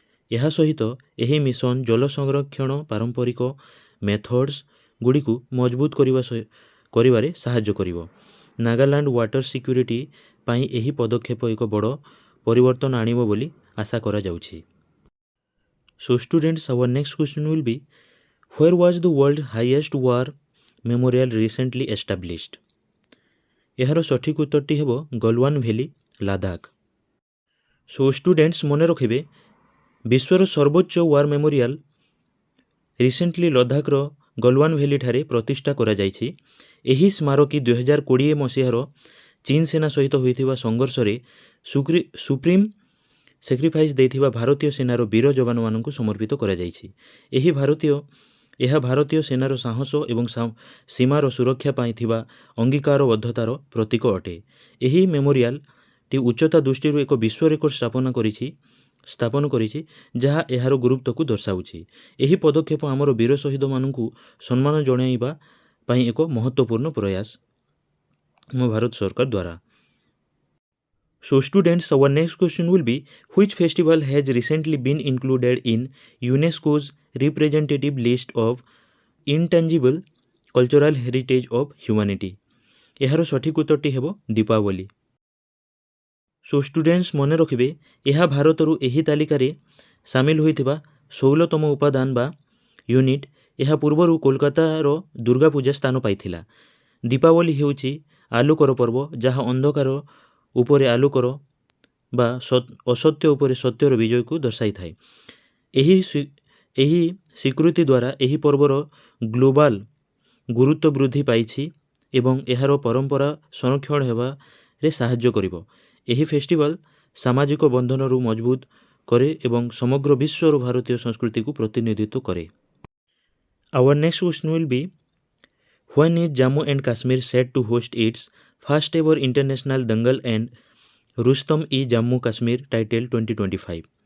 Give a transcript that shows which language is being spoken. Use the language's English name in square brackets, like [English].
[Odia] ଏହା ସହିତ ଏହି ମିଶନ ଜଳ ସଂରକ୍ଷଣ ପାରମ୍ପରିକ ମେଥଡ୍ସ ଗୁଡ଼ିକୁ ମଜବୁତ କରିବାରେ ସାହାଯ୍ୟ କରିବ। ନାଗାଲାଣ୍ଡ ୱାଟର ସିକ୍ୟୁରିଟି ପାଇଁ ଏହି ପଦକ୍ଷେପ ଏକ ବଡ଼ ପରିବର୍ତ୍ତନ ଆଣିବ ବୋଲି ଆଶା କରାଯାଉଛି। [English] So students, our next question will be, where was the world highest war memorial recently established? [Odia] ଏହାର ସଠିକ୍ ଉତ୍ତରଟି ହେବ Galwan valley, Ladakh. Show students ମନେ ରଖିବେ, ବିଶ୍ୱର ସର୍ବୋଚ୍ଚ ୱାର୍ ମେମୋରିଆଲ ରିସେଣ୍ଟଲି ଲଦାଖର ଗଲୱାନ ଭ୍ୟାଲିଠାରେ ପ୍ରତିଷ୍ଠା କରାଯାଇଛି। ଏହି ସ୍ମାରକୀ 2020 ମସିହାର ଚୀନ ସେନା ସହିତ ହୋଇଥିବା ସଂଘର୍ଷରେ ସୁପ୍ରିମ୍ ସାକ୍ରିଫାଇସ୍ ଦେଇଥିବା ଭାରତୀୟ ସେନାର ବୀର ଯବାନମାନଙ୍କୁ ସମର୍ପିତ କରାଯାଇଛି। ଏହା ଭାରତୀୟ ସେନାର ସାହସ ଏବଂ ସୀମାର ସୁରକ୍ଷା ପାଇଁ ଥିବା ଅଙ୍ଗୀକାରବଦ୍ଧତାର ପ୍ରତୀକ ଅଟେ। ଏହି ମେମୋରିଆଲଟି ଉଚ୍ଚତା ଦୃଷ୍ଟିରୁ ଏକ ବିଶ୍ୱ ରେକର୍ଡ ସ୍ଥାପନ କରିଛି, ଯାହା ଏହାର ଗୁରୁତ୍ୱକୁ ଦର୍ଶାଉଛି। ଏହି ପଦକ୍ଷେପ ଆମର ବୀର ଶହୀଦମାନଙ୍କୁ ସମ୍ମାନ ଜଣାଇବା ପାଇଁ ଏକ ମହତ୍ତ୍ୱପୂର୍ଣ୍ଣ ପ୍ରୟାସ ଆମ ଭାରତ ସରକାର ଦ୍ୱାରା। [English] So students, our next question will be, which festival has recently been included in UNESCO's representative list of intangible cultural heritage of humanity? [Odia] ଏହାର ସଠିକ୍ ଉତ୍ତରଟି ହେବ ଦୀପାବଳି। ସୋ ଷ୍ଟୁଡେଣ୍ଟସ୍ ମନେ ରଖିବେ, ଏହା ଭାରତରୁ ଏହି ତାଲିକାରେ ସାମିଲ ହୋଇଥିବା 16ତମ ଉପାଦାନ ବା ୟୁନିଟ୍। ଏହା ପୂର୍ବରୁ କୋଲକାତାର ଦୁର୍ଗା ପୂଜା ସ୍ଥାନ ପାଇଥିଲା। ଦୀପାବଳି ହେଉଛି ଆଲୋକର ପର୍ବ, ଯାହା ଅନ୍ଧକାର ଉପରେ ଆଲୋକର ବା ଅସତ୍ୟ ଉପରେ ସତ୍ୟର ବିଜୟକୁ ଦର୍ଶାଇଥାଏ। ଏହି ସ୍ୱୀକୃତି ଦ୍ୱାରା ଏହି ପର୍ବର ଗ୍ଲୋବାଲ ଗୁରୁତ୍ୱ ବୃଦ୍ଧି ପାଇଛି ଏବଂ ଏହାର ପରମ୍ପରା ସଂରକ୍ଷଣ ହେବାରେ ସାହାଯ୍ୟ କରିବ। ଏହି ଫେଷ୍ଟିଭାଲ ସାମାଜିକ ବନ୍ଧନରୁ ମଜବୁତ [Hindi] करे एवं समग्र विश्वर भारतीय संस्कृति को प्रतिनिधित्व करे। [English] Our next question will be when is Jammu and Kashmir set to host its first ever international dangal and Rustam इ Jammu Kashmir title 2025।